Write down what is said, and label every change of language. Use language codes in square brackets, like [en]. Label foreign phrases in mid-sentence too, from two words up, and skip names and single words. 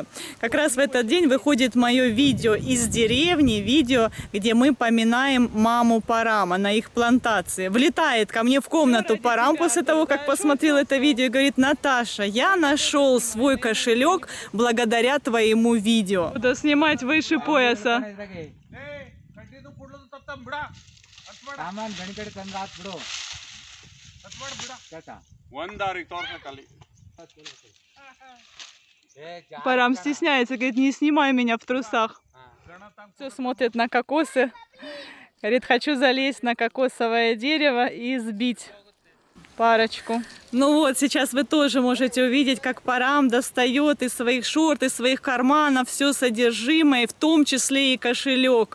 [ru] Как раз в этот день выходит мое видео из деревни, видео, где мы поминаем маму Парама на их плантации. Влетает ко мне в комнату Парам после того, как посмотрел это видео, и говорит: Наташа, я нашел свой кошелек благодаря твоему видео. Буду снимать выше пояса. [kn] ಸಾಮಾನ್ ಗಣಿ ಕಡೆ ತಂದು ಹಾಕ್ ಬಿಡು ಕೇಳ್ತಾ? ಒಂದಾರಿಗೆ ತೋರ್ಸಕ್ಕಲ್ಲಿ [ru] Парам стесняется, говорит, не снимай меня в трусах. Все смотрит на кокосы. Говорит, хочу залезть на кокосовое дерево и сбить парочку. Ну вот, сейчас вы тоже можете увидеть, как Парам достает из своих шорт, из своих карманов все содержимое, в том числе и кошелек.